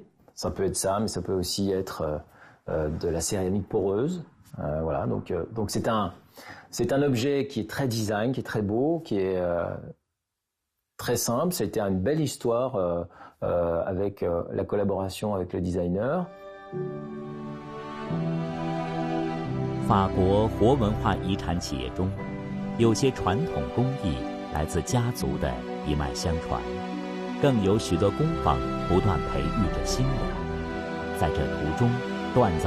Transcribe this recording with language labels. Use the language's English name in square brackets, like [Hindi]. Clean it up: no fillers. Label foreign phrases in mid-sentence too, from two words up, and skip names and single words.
[French] Ça peut être ça, mais ça peut aussi être de la céramique poreuse. Voilà, donc c'est un objet qui est très design, qui est très beau, qui est très simple. C'était une belle histoire avec la collaboration avec le designer. [Chinese] 法国活文化遗产企业中，有些传统工艺来自家族的一脉相传，更有许多工坊不断培育着新人，在这途中锻造